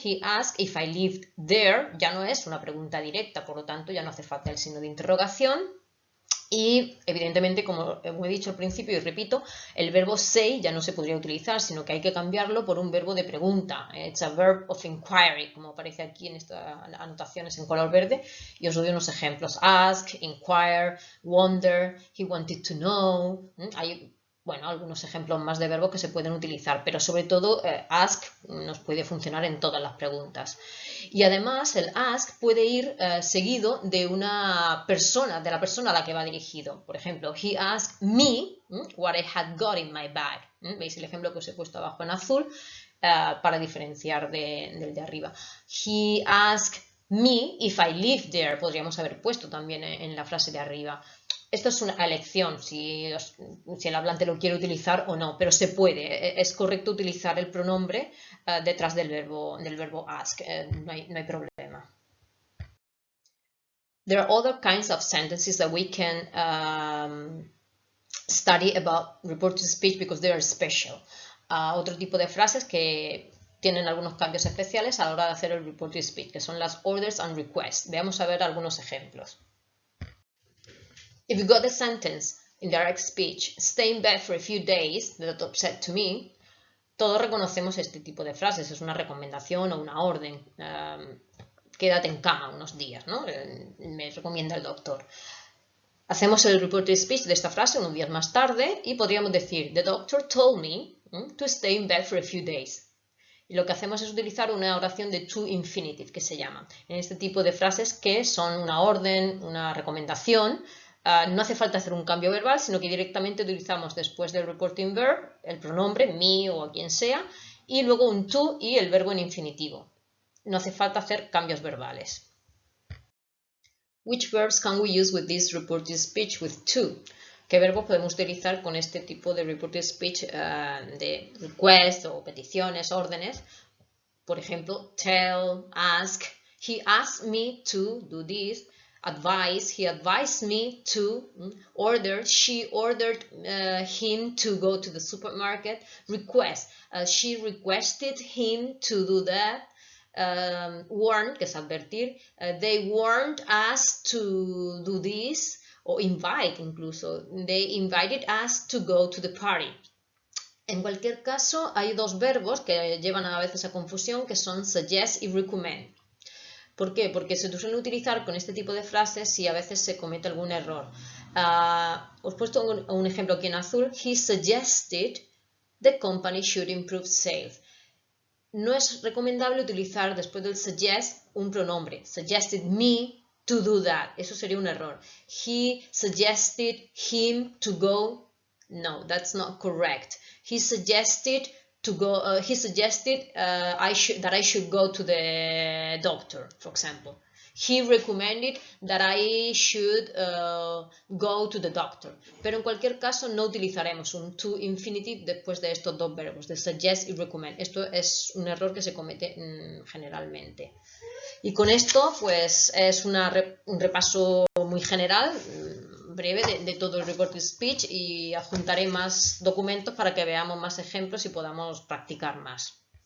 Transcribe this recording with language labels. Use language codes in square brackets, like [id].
[en] He asked if I lived there, [es] ya no es una pregunta directa, por lo tanto ya no hace falta el signo de interrogación. Y evidentemente, como he dicho al principio y repito, el verbo say ya no se podría utilizar, sino que hay que cambiarlo por un verbo de pregunta. [en] It's a verb of inquiry, [es] como aparece aquí en estas anotaciones en color verde. Y os doy unos ejemplos. [en] Ask, inquire, wonder, he wanted to know. [es] Hay algunos ejemplos más de verbos que se pueden utilizar, pero sobre todo ask nos puede funcionar en todas las preguntas. Y además el ask puede ir seguido de una persona, de la persona a la que va dirigido. Por ejemplo, [en] he asked me what I had got in my bag. [es] ¿Veis el ejemplo que os he puesto abajo en azul para diferenciar del de arriba? [en] He asked me if I lived there. [es] Podríamos haber puesto también en la frase de arriba. Esto es una elección, si el hablante lo quiere utilizar o no, pero se puede. Es correcto utilizar el pronombre detrás del verbo ask, no hay problema. [en] There are other kinds of sentences that we can study about reported speech because they are special. [es] Otro tipo de frases que tienen algunos cambios especiales a la hora de hacer el reported speech, que son las [en] orders and requests. [es] Veamos a ver algunos ejemplos. [en] If you got the sentence in direct speech, stay in bed for a few days, the doctor said to me, [es] todos reconocemos este tipo de frases, es una recomendación o una orden. Quédate en cama unos días, ¿no? Me recomienda el doctor. Hacemos el reported speech de esta frase unos días más tarde y podríamos decir, [en] the doctor told me to stay in bed for a few days. [es] Y lo que hacemos es utilizar una oración de to infinitive, que se llama. En este tipo de frases que son una orden, una recomendación, no hace falta hacer un cambio verbal, sino que directamente utilizamos después del reporting verb el pronombre me o a quien sea y luego un to y el verbo en infinitivo. No hace falta hacer cambios verbales. [en] Which verbs can we use with this reported speech with to? [es] ¿Qué verbos podemos utilizar con este tipo de reported speech de request o peticiones, órdenes? Por ejemplo, [en] tell, ask, he asked me to do this. Advise, he advised me to. Order, she ordered him to go to the supermarket. Request, she requested him to do that. Warn, [es] que es advertir, [en] they warned us to do this. [es] O [en] invite incluso, they invited us to go to the party. [es] En cualquier caso, hay dos verbos que llevan a veces a confusión, que son suggest y recommend. ¿Por qué? Porque se suelen utilizar con este tipo de frases y a veces se comete algún error. Os he puesto un ejemplo aquí en azul. [en] He suggested the company should improve sales. [es] No es recomendable utilizar después del suggest un pronombre. [en] Suggested me to do that. [es] Eso sería un error. [en] He suggested him to go. No, that's not correct. He suggested to go. That I should go to the doctor, for example. He recommended that I should go to the doctor. [es] Pero en cualquier caso no utilizaremos un to infinitive después de estos dos verbos, de suggest y recommend. Esto es un error que se comete generalmente. Y con esto pues es un repaso muy general, breve de todo el reported speech y adjuntaré más documentos para que veamos más ejemplos y podamos practicar más.